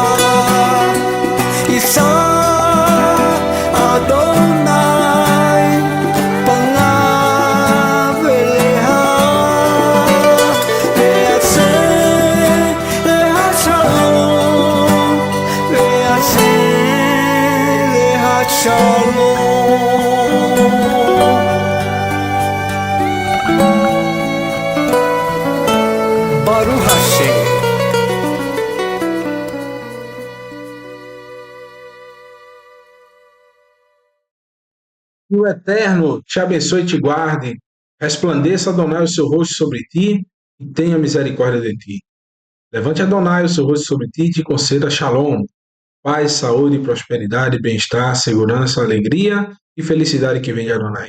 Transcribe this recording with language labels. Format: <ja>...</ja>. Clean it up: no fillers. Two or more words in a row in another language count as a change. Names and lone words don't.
<he>ישא אדני פניו אליה ויעשה לה שלום ויעשה לה שלום ברוך השם.</he> <pt>Que o Eterno te abençoe e te guarde, resplandeça Adonai o seu rosto sobre ti e tenha misericórdia de ti. Levante Adonai o seu rosto sobre ti e te conceda shalom, paz, saúde, prosperidade, bem-estar, segurança, alegria e felicidade que vem de Adonai.</pt>